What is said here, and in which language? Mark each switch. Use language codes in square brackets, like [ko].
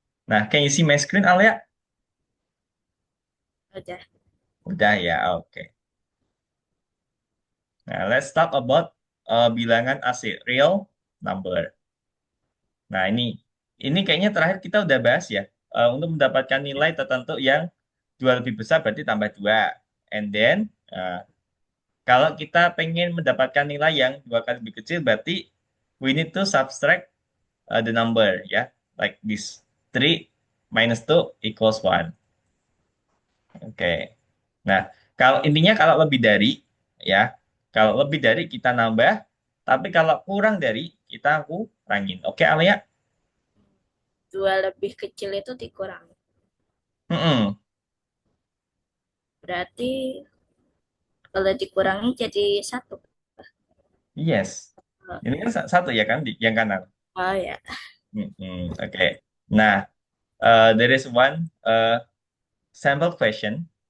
[en] Nah, can you see my screen, Alia? [id] Udah. Udah ya, oke. [en] Nah, let's talk about [id] bilangan asli, [en] real number. [id] Nah, ini kayaknya terakhir kita udah bahas ya. Untuk mendapatkan nilai tertentu yang dua lebih besar berarti tambah dua. [en] And then, [id] kalau kita pengen mendapatkan nilai yang dua kali lebih kecil, berarti [en] we need to subtract the number [id] ya. [en] Like this. 3 minus 2 equals 1. Oke. [id] Nah, kalau intinya kalau lebih dari ya, kalau lebih dari kita nambah, tapi kalau kurang dari kita kurangin. Oke, Alia? Dua lebih kecil itu dikurangi. Mm-mm. Berarti kalau dikurangi jadi satu. [en] Yes. [id] Ini kan satu ya kan di yang kanan. Oh ya. Oke. [en] Nah, there is one sample question.